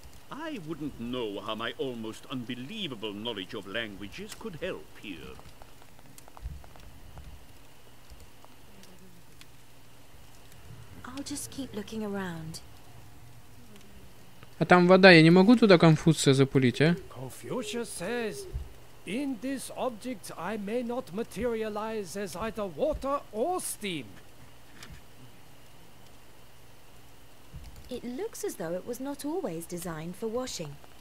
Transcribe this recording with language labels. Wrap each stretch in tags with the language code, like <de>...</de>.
<en>I wouldn't know how my almost unbelievable knowledge of languages could help here. I'll just keep looking around.</en> <ru>А там вода, я не могу туда Конфуция запулить, а?</ru> <en>Confucius says, in this object I may not materialize as either water or steam. It looks as though it was not always designed for washing.</en>